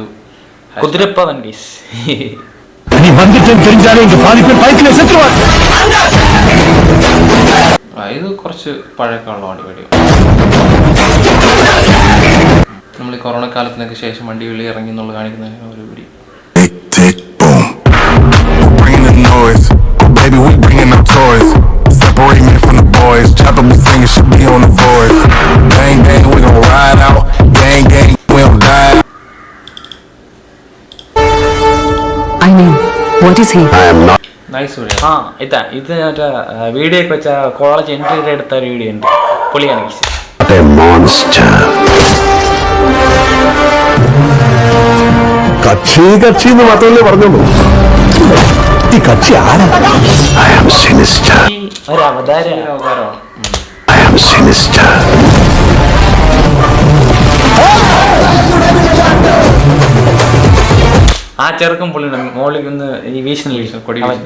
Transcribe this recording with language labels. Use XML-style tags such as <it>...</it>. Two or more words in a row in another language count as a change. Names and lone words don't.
<ml>കുതിരപ്പവൻ ഗൈസ്.</ml> <ta>நீ வந்துட்டேன்னு தெரிஞ்சாலே இங்க பாதி பேர் பைக்ல செத்துருவாங்க.</ta> <ml>ഇത് കുറച്ച് പഴക്കമുള്ള വീഡിയോ. നമ്മൾ ഈ കൊറോണ കാലത്തിനൊക്കെ ശേഷം വണ്ടി വെളി ഇറങ്ങി എന്നുള്ള കാണിക്കുന്ന ഒരു വീഡിയോ.</ml> <en>Baby, we bringing up toys. Separate me from the boys. Chopper be singing, should be on the voice. Gang, gang, we gon' ride out. Gang, gang, we don't die. I mean, what is he? I am not. nice video.</en> <ml>ഇത് മറ്റേ വീഡിയോ ഒക്കെ വെച്ച</ml> <en>college entry</en> <ml>എടുത്ത ഒരു വീഡിയോ ഉണ്ട്, പൊളിയാണ് ഗൈസ്.</ml> <en>A monster.</en> <ml>കക്ഷി എന്ന് മാത്രമല്ലേ പറഞ്ഞോളൂ. ഈ കക്ഷി ആരാ?</ml> <en>I am sinister.</en> <ml>ഒരു അവതാരം.</ml> <en>I am sinister.</en> <ml>ആ ചെറുക്കം പുള്ളിയുടെ മോളിൽ നിന്ന് ഈ വീശുന്ന കൊടി.</ml>